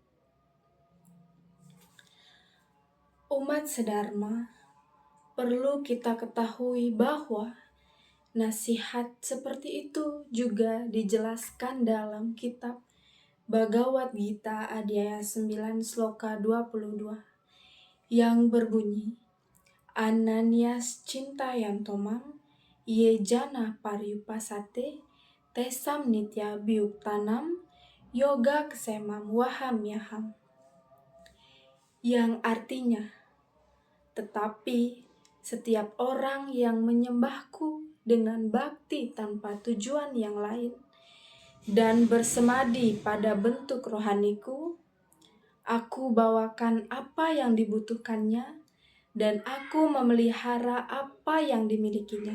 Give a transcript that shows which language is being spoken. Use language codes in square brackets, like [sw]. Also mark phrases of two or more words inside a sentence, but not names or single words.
[id] Umat sedharma, perlu kita ketahui bahwa nasihat seperti itu juga dijelaskan dalam kitab Bhagavad Gita Adhyaya 9 Sloka 22 yang berbunyi, [sa] Ananyas cintayantomam ye jana paryupasate tesam nitya biyuktanam yoga kesemam wahamyaham, [id] yang artinya, tetapi setiap orang yang menyembahku dengan bakti tanpa tujuan yang lain dan bersemadi pada bentuk rohaniku, aku bawakan apa yang dibutuhkannya dan aku memelihara apa yang dimilikinya.